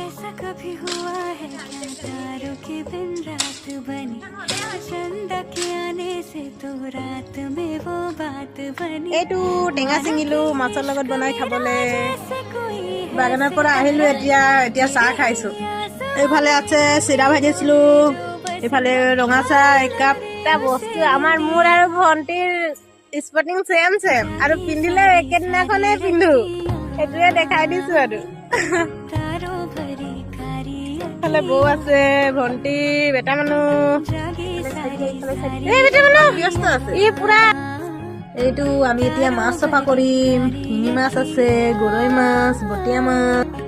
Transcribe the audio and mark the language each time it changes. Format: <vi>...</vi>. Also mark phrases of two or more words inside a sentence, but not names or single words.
<hi>कभी हुआ है क्या तारों के बिन रात बनी चंदा के आने से तो रात में वो बात बनी</hi> <as>এইটো টেঙা ছিঙিলো মাছৰ লগত বনাই খাবলে</as> <hi>जैसे कोई</hi> <as>বাগানৰ পৰা আহিলো এতিয়া চাহ খাইছো এইফালে আছে চিৰা ভাজিছিলো এইফালে ৰঙা চাহ একাপ এটা বস্তু আমাৰ মোৰ আৰু ভণ্টিৰ স্পটিং চেম আৰু পিন্ধিলে একেদিনাখনে পিন্ধো এইটোৱে দেখাই দিছো আৰু</as> <hi>तारों भरी कारी</hi> <as>এইফালে বৌ আছে ভণ্টি বেটা মানুহ</as> <hi>जागी सारी</hi> <as>এই বেটা মানুহ ব্যস্ত আছে ই পুৰা এইটো আমি এতিয়া মাছ চফা কৰিম শিঙি মাছ আছে গৰৈ মাছ বটিয়া মাছ</as>